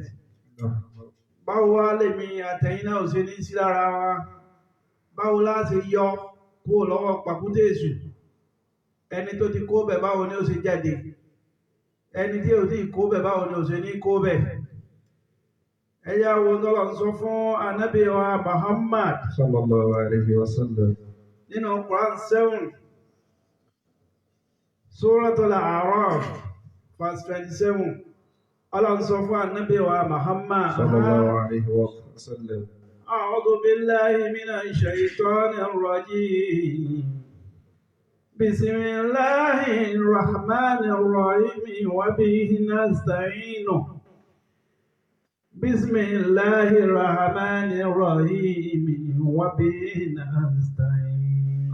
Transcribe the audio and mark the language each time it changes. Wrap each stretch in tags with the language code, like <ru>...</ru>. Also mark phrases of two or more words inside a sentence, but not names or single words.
<yo>báwo wá lèmi àtẹ̀yìn náà ò ṣe ní sí lára wa? báwo la ṣe yọ kúrò lọ́wọ́ pàkúté èṣù? ẹni tó ti kó bẹ̀ báwo ni ó ṣe jáde? ẹni tí ò tí kó bẹ̀ báwo ni ó ṣe ní kó bẹ̀? ẹ̀yà wo tọ́lọ̀ ń sọ fún Ànábì wa Muhammad</yo> <ar>صلى الله عليه وسلم.</ar> <yo>nínú Quran 7 Suratul A'raf verse 27. Allah ń sọ fún Ànábì wa Muhammad</yo> <ar>صلى الله عليه وسلم. أعوذ بالله من الشيطان الرجيم بسم الله الرحمن الرحيم وبه نستعين بسم الله الرحمن الرحيم وبه نستعين</ar>